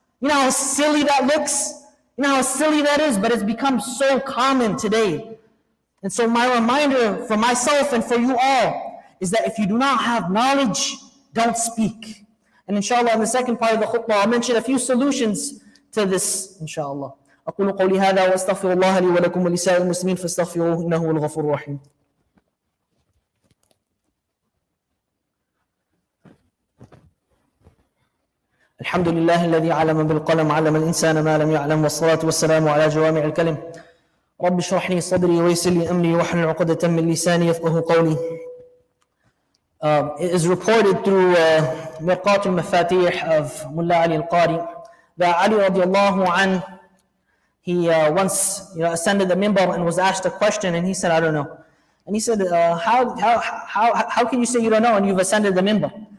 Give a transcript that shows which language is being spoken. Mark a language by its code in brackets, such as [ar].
[en] You know how silly that looks? You know how silly that is? But it's become so common today. And so my reminder for myself and for you all is that if you do not have knowledge, don't speak. And inshallah, in the second part of the khutbah, I'll mention a few solutions to this, inshallah. [ar] أقول قولي هذا وأستغفر الله لي ولكم ولسائر المسلمين فاستغفروه إنه هو الغفور الرحيم. الحمد لله الذي علم بالقلم علم الإنسان ما لم يعلم والصلاة والسلام على جوامع الكلم رب اشرح لي صدري ويسر لي أمري واحلل عقدة من لساني يفقهوا قولي. [en] It is reported through Mirqat al-Mafatih of Mullah Ali al-Qari that Ali radiallahu anh, he once ascended the minbar and was asked a question and he said, I don't know. And he said, how can you say you don't know and you've ascended the minbar?